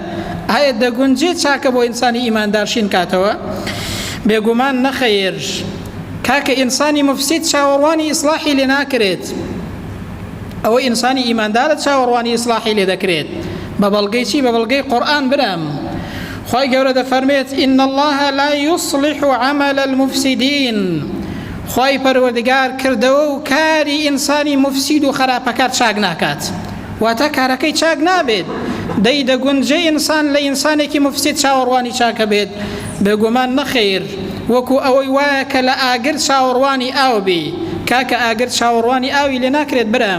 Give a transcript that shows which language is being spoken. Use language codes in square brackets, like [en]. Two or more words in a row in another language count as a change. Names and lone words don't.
[ckb] ئایا دەگونجێت چاکە بۆ ئینسانی ئیماندار شین کاتەوە؟ بێگومان نەخەیر. کاکە ئینسانی مفسید چاوەڕوانی ئیسلاحی لێ ناکرێت، ئەوە ئینسانی ئیماندارە چاوەڕوانی ئیسلاحی لێ دەکرێت. بە بەڵگەی چی؟ بە بەڵگەی قورئان برام. خوای گەورە دەفەرمێت [ar] إن الله لا يصلح عمل المفسدين. [ckb] خوای پەروەردگار کردەوە و کاری ئینسانی مفسید و خراپەکار چاک ناکات، واتە کارەکەی چاک نابێت. دەی دەگونجێ ئینسان لە ئینسانێکی مفسید چاوەڕوانی چاکە بێت؟ بێگومان نەخەیر. وەکو ئەوەی وایە کە لە ئاگر چاوەڕوانی ئاو بێ، کاکە ئاگر چاوەڕوانی ئاوی لێ ناکرێت برام.